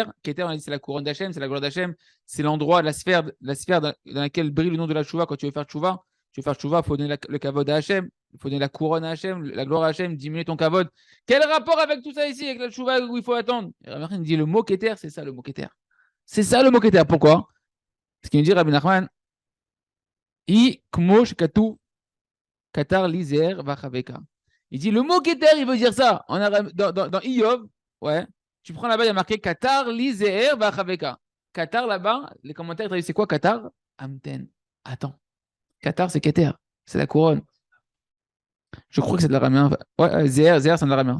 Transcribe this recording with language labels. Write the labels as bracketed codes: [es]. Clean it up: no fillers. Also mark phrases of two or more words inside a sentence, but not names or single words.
[fr] Keter, c'est la couronne d'Hachem, c'est la gloire d'Hachem. C'est l'endroit, la sphère dans laquelle brille le nom de la Tchouva quand tu veux faire Tchouva. Tu veux faire Tchouva, il faut donner le kavod à Hachem. Il faut donner la couronne à Hachem, la gloire à Hachem, diminuer ton kavod. Quel rapport avec tout ça ici, avec la Tchouva où il faut attendre? Et Rabbi Nachman dit le mot Keter, c'est ça le mot Keter. C'est ça le mot Keter. Pourquoi? Parce qu'il nous dit Rabbi Nachman, [he] אי כמו שכתוב כתר לי זעיר ואחווך. [fr] Il dit le mot Keter, il veut dire ça. Dans Iyov, ouais, tu prends là-bas, il y a marqué [he] כתר, לי זעיר, ואחווך. [fr] Katar là-bas, les commentaires traduisent c'est quoi Katar? Amten. Attends. Katar, c'est Keter. C'est la couronne. Je crois que c'est de l'aramien. Ouais, Zer, c'est de l'aramien.